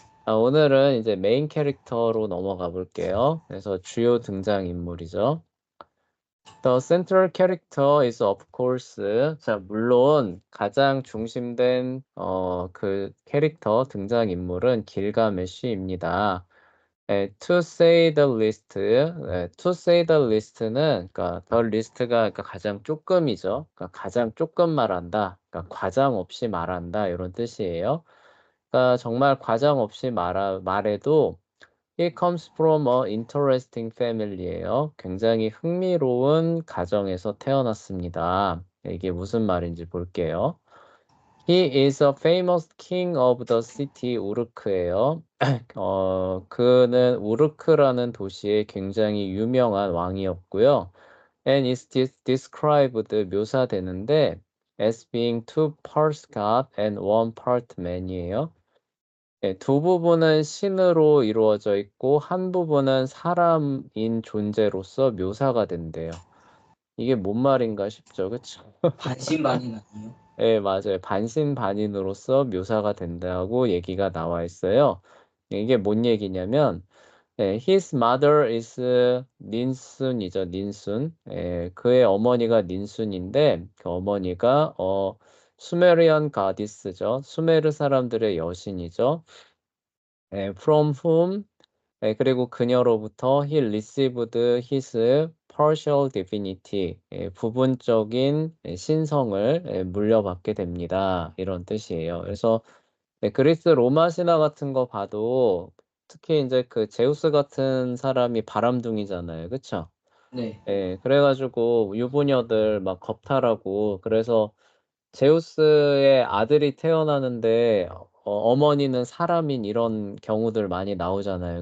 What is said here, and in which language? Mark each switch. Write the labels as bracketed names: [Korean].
[Korean] 오늘은 이제 메인 캐릭터로 넘어가 볼게요. 그래서 주요 등장인물이죠. [English] The central character is of course. [Korean] 자, 물론 가장 중심된 그 캐릭터 등장인물은 길가메시입니다. [English] to say the least. to say the least는 그러니까 the least가 [Korean] 그러니까 가장 조금이죠. 그러니까 가장 조금 말한다. 그러니까 과장 없이 말한다 이런 뜻이에요. 그러니까 정말 과장 없이 말해도 [English] He comes from a interesting family예요. [Korean] 굉장히 흥미로운 가정에서 태어났습니다. 이게 무슨 말인지 볼게요. [English] He is a famous king of the city 우르크예요. [Korean] 그는 우르크라는 도시의 굉장히 유명한 왕이었고요. [English] And is described [Korean] 묘사되는데 [English] as being two parts God and one part man이에요. [Korean] 네, 두 부분은 신으로 이루어져 있고 한 부분은 사람인 존재로서 묘사가 된대요. 이게 뭔 말인가 싶죠, 그쵸? 반신반인 아니에요? 네, 맞아요. 반신반인으로서 묘사가 된다고 얘기가 나와 있어요. 이게 뭔 얘기냐면, [English] his mother is [Korean] 닌순이죠, 닌순. 그의 어머니가 닌순인데, 그 어머니가 수메리안 가디스죠. 수메르 사람들의 여신이죠. [English] from whom [Korean] 그리고 그녀로부터 [English] he received his partial divinity, [Korean] 부분적인 신성을 물려받게 됩니다. 이런 뜻이에요. 그래서 그리스 로마 신화 같은 거 봐도 특히 이제 그 제우스 같은 사람이 바람둥이잖아요. 그쵸? 네. 그래가지고 유부녀들 막 겁탈하고 그래서 제우스의 아들이 태어나는데 어머니는 사람인 이런 경우들 많이 나오잖아요.